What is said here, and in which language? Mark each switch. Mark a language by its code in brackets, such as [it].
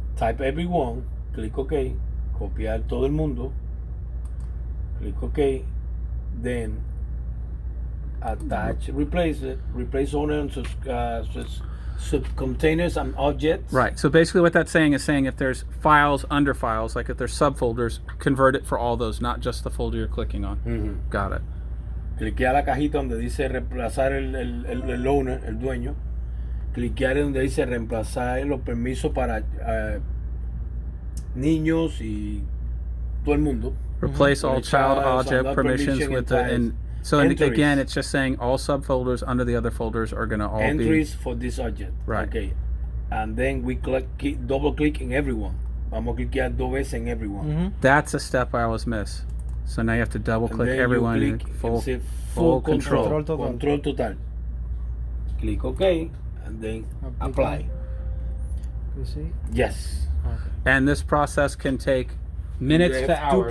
[en] type everyone, click OK, [es] copiar todo el mundo, [en] click OK, then attach, replace owner and subcontainers and objects. Right. So basically what that's saying is saying if there's files under files, like if there's subfolders, convert it for all those, not just the folder you're clicking on. Got it. [es] Cliquea la cajita donde dice reemplazar el owner, el dueño. Cliquear donde dice reemplazar los permisos para niños y todo el mundo. [en] Replace all child object permissions with the so again, it's just saying all subfolders under the other folders are going to all entries for this object. Right. Okay. And then we double click in everyone. [es] Vamos a cliquear 2 veces en everyone. [en] That's a step I always miss. So now you have to double click everyone and full control. [es] Control total. [en] Click OK and then apply. You see? Yes. Okay. And this process can take minutes to hours.